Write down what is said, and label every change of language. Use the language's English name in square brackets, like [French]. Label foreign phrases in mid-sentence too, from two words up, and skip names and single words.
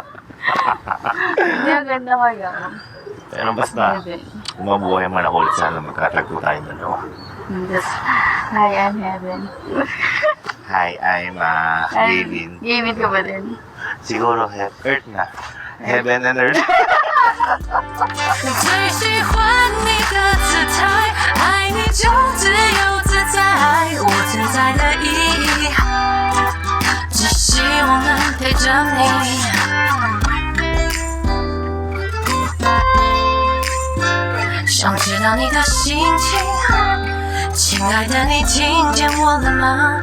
[Filipino] Hindi, ang ganda kaya. Pero basta, Heaven. kung mabuhay man ako ulit, sana magkatagpo tayo dalawa. [English] Just, hi, I'm Heaven. Hi, I'm Gavin. [Filipino] Gavin ka ba din? Siguro Earth na. [English] Heaven and Earth. [Chinese] 最喜欢你的姿态，爱你就自由自在，我存在的意义，只希望能陪着你。想知道你的心情，亲爱的，你听见我了吗？